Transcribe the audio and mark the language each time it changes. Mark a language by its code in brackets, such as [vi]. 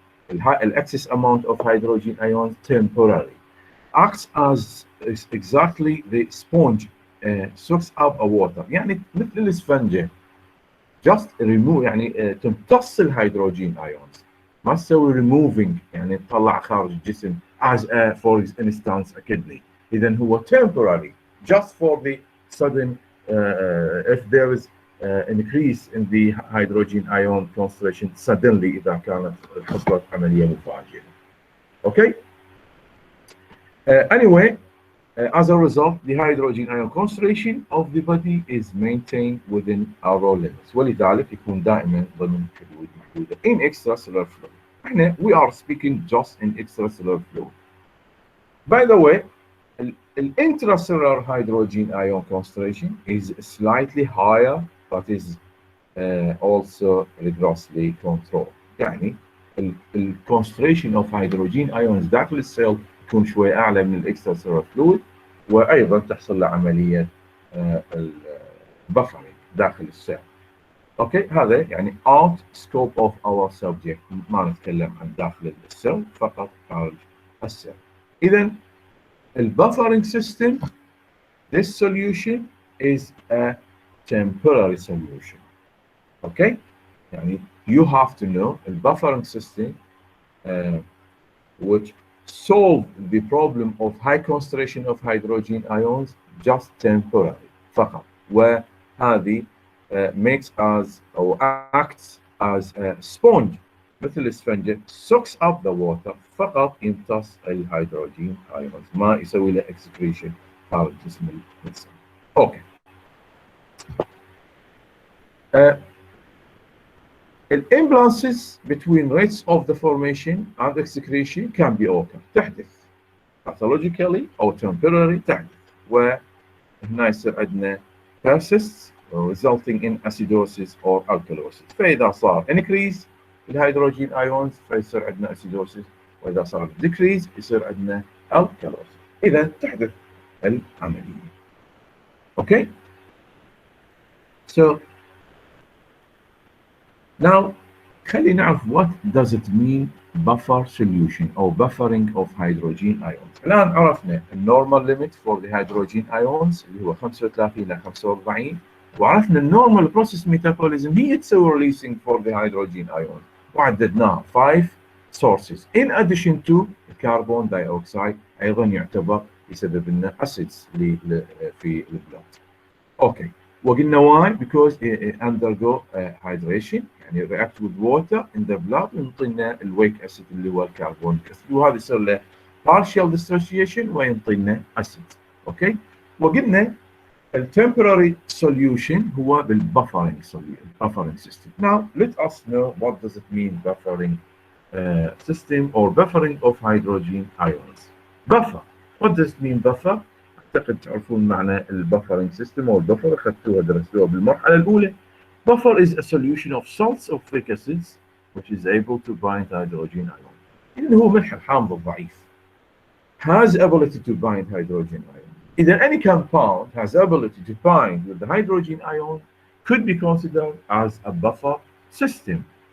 [en] excess amount of hydrogen ions temporarily acts as exactly the sponge soaks up a water. [ar] يعني مثل الاسفنجة [en] just remove [ar] يعني تمتص الهيدروجين ions ما تسوي removing يعني تطلع خارج الجسم [en] as for instance a kidney. [ar] إذا هو [en] temporary just for the sudden if there is increase in the hydrogen ion concentration suddenly [ar] إذا كانت حصلت عملية مفاجئة. [en] Okay. Anyway, as a result, the hydrogen ion concentration of the body is maintained within our limits. [ar] ولذلك يكون دائما ضمن حدود محدودة. [en] In extracellular fluid. احنا we are speaking just in extracellular fluid. By the way, the intracellular hydrogen ion concentration is slightly higher, but is also rigorously controlled. [ar] يعني [en] concentration of hydrogen ions [ar] داخل السيل تكون شوي اعلى من الاكسترا فلويد، وايضا تحصل له عمليه البفرنج داخل السيل. اوكي، هذا يعني [en] out scope of our subject، [ar] ما نتكلم عن داخل السيل فقط خارج السيل. اذا البفرنج [en] system, this solution is a temporary solution. Okay, يعني you have to know the buffering system which solve the problem of high concentration of hydrogen ions just temporarily فقط، وهذه makes us or acts as a sponge [ar] مثل الاسفنجة [en] sucks up the water [ar] فقط يمتص الهيدروجين [en] ions [ar] ما يسوي له [en] excretion [ar] خارج جسم الإنسان. اوكي. [en] The imbalances between rates of the formation and excretion can be occur تحدث pathologically أو temporary تحدث، [ar] وهنا يصير عندنا [en] persists resulting in acidosis or alkalosis. [ar] فإذا صار increase الهيدروجين ions فيصير عندنا acidosis، وإذا صار decrease يصير عندنا alkalosis. إذا تحدث العملية. Okay. [en] So now [ar] خلينا نعرف [en] what does it mean buffer solution or buffering of hydrogen ions. [ar] الآن عرفنا النورمال [en] limit for the hydrogen ions [ar] اللي هو 35 إلى 45، وعرفنا النورمال process metabolism هي تسوي [en] releasing for the hydrogen ions، [ar] وعددناها [en] 5 sources in addition to carbon dioxide [ar] أيضا يعتبر يسبب لنا acids في البلاد. اوكي، وقلنا [en] why because it undergo hydration [ar] يعني [en] react with water in the blood [ar] وينطينا الويك اسيد اللي هو الكربونيك اسيد، وهذا يصير له [en] partial dissociation [ar] وينطينا اسيد. اوكي، وقلنا الtemporary solution هو بالbuffering system. [en] Now let us know what does it mean buffering system or buffering of hydrogen ions. Buffer, what does it mean buffer؟ [ar] أعتقد تعرفون معنى البفرنج سيستم أو البفر، أخذتوها درستوها بالمرحلة الأولى. [en] Buffer is a solution of salts of weak acids which is able to bind hydrogen ion. [ar] إذن هو ملح الحامض الضعيف [en] has ability to bind hydrogen ion. إذا any compound has ability to bind with the hydrogen ion could be considered as a buffer system.